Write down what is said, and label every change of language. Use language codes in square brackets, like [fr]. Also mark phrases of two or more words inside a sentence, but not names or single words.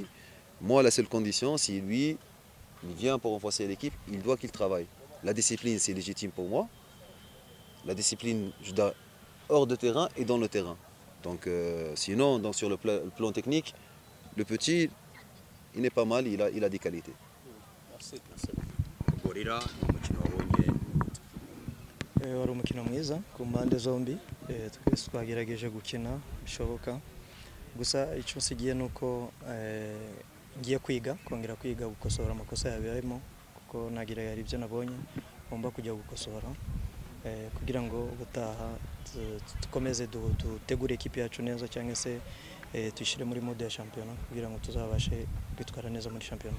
[fr] Moi, la seule condition, si lui, il vient pour renforcer l'équipe, il doit qu'il travaille. La discipline, c'est légitime pour moi. La discipline, je dois hors de terrain et dans le terrain. Donc sinon, donc, sur le plan technique, le petit, il est pas mal, il a des qualités. Merci. [rw] Gorira ni umukino wabonye wari umukino mwiza ku mpande zombi, twese twagerageje gukina bishoboka, gusa icyo nsigiye ni uko ngiye kongera kwiga gukosora amakosa yabayemo, kuko nagira yari ibyo nabonye ngomba kujya gukosora kugira ngo ubutaha dukomeze dutegure ekipi yacu neza, cyangwa se tuyishyire muri mode ya shampiyona kugira ngo tuzabashe kwitwara neza muri shampiyona.